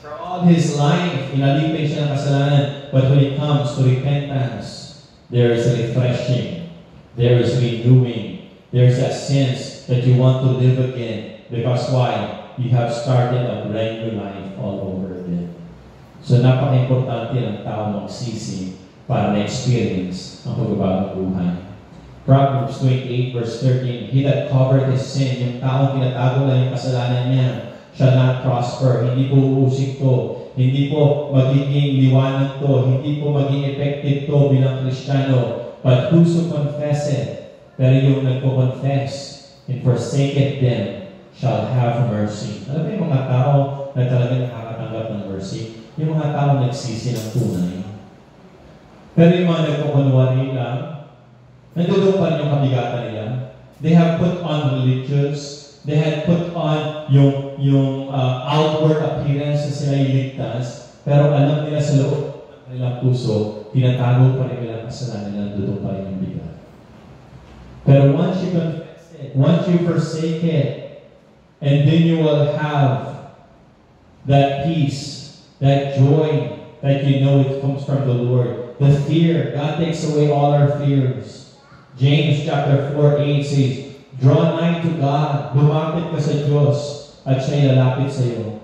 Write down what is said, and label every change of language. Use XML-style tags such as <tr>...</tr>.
<en>For all his life,</en> <tl>inalipin siya ng kasalanan,</tl> <en>but when it comes to repentance, there is refreshing, there is renewing, there is a sense that you want to live again. Because why? You have started a brand new life all over again.</en> <tl>So napaka-importante ng tao magsisi para na-experience ang pagbabagong buhay.</tl> <en>Proverbs 28 verse 13, He that covered his sin,</en> <tl>yung taong tinatago lang yung kasalanan niya,</tl> <en>shall not prosper.</en> <tl>Hindi po uusik to. Hindi po magiging liwanag to. Hindi po maging effective to bilang Kristiyano.</tl> <en>But whoso confesseth,</en> <tl>pero yung nagpo-confess</tl> <en>and forsaketh them, shall have mercy.</en> <tl>Alam mo yung mga tao na talaga nakakatanggap ng mercy? Yung mga tao nagsisi ng tunay. Pero yung mga nagpo-kunwari lang, nandoon pa rin yung kabigatan nila.</tl> <en>They have put on</en> <tl>religious, they had put on yung outward appearance na sila iligtas, pero alam nila sa loob ng kanilang puso, tinatago pa rin nilang kasalanan nila, nandoon pa rin yung bigat.</tl> <en>Pero once you confess it, once you forsake it, and then you will have that peace, that joy, that you know it comes from the Lord. The fear, God takes away all our fears. James chapter 4:8 says, draw nigh to God,</en> <tl>lumapit ka sa Diyos, at siya'y lalapit sa iyo.</tl>